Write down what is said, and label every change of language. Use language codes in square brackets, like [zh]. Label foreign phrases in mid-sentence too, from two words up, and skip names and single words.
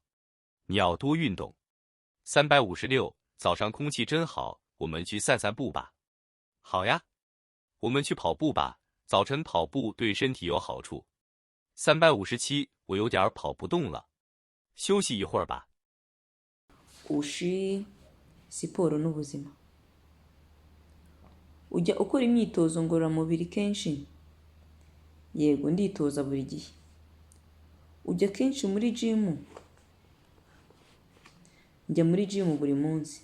[zh] 你要多运动。356，早上空气真好，我们去散散步吧。好呀，我们去跑步吧，早晨跑步对身体有好处。357，我有点跑不动了，休息一会儿吧。 [rw] Ushi siporo n'ubuzima. Ujya ukora imyitozo ngororamubiri kenshi? Yego, nditoza buri gihe. Ujya kenshi muri gym? Njya muri gym buri munsi.